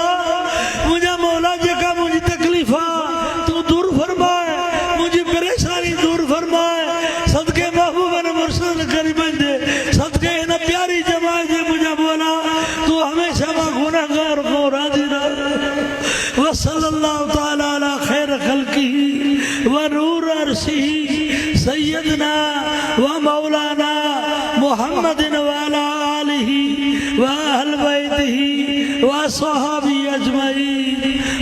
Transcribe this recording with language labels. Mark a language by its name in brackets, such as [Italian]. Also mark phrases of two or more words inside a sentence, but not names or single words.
[Sindhi] मुंहिंजा मौला जेका मुंहिंजी तकलीफ़ आहे तूं दूर फरमाए, मुंहिंजी परेशानी दूर फरमाए। सदके महबूबन मुर्शिद करीमन जे, सदके हिन प्यारी जमात जे मुंहिंजा मौला। तूं हमेशह मां गुनाहगार खां राज़ी रह। [Arabic] وصلى الله تعالى على خير خلقه ونور عرشه سيدنا ومولانا محمد وعلى آله وأهل بيته وأصحابه أجمعين.